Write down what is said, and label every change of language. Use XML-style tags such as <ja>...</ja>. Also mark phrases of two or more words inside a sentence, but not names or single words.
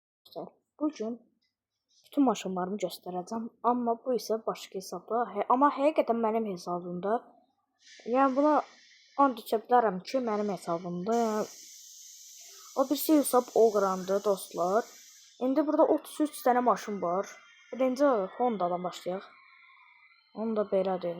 <tr>Arkadaşlar, bugün bütün maşınlarımı göstereceğim. Ama bu ise başka hesabda.</tr> <az>Ama həqiqətən mənim hesabımda. Yəni buna and içə bilərəm ki, mənim hesabımda. Yəni, o birisi hesab Ogran'dı dostlar. İndi burada 33 tane maşın var. Birinci Honda'dan başlayaq. Honda belədir.</az>